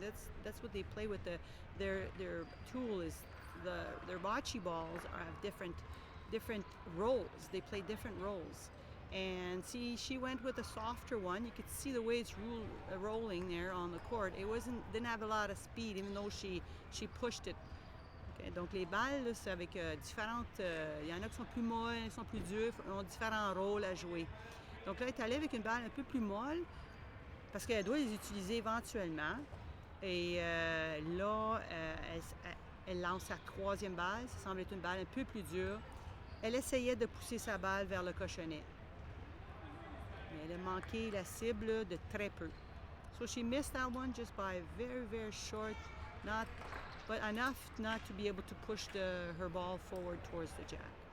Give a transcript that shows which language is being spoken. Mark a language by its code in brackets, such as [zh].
[en] That's what they play with. Their tool is their bocce balls have different roles. They play different roles. And see, she went with a softer one. You could see the way it's rolling there on the court. Didn't have a lot of speed, even though she pushed it. [fr] Okay, donc les balles, là, c'est avec différentes. Il y en a qui sont plus molles, qui sont plus dures, ont différents rôles à jouer. Donc là, elle est allée avec une balle un peu plus molle parce qu'elle doit les utiliser éventuellement. Et là, elle lance sa 3e balle. Ça semble être une balle un peu plus dure. Elle essayait de pousser sa balle vers le cochonnet. Elle a manqué la cible de très peu. [en] So she missed that one just by very, very short, but enough not to be able to push her ball forward towards the jack.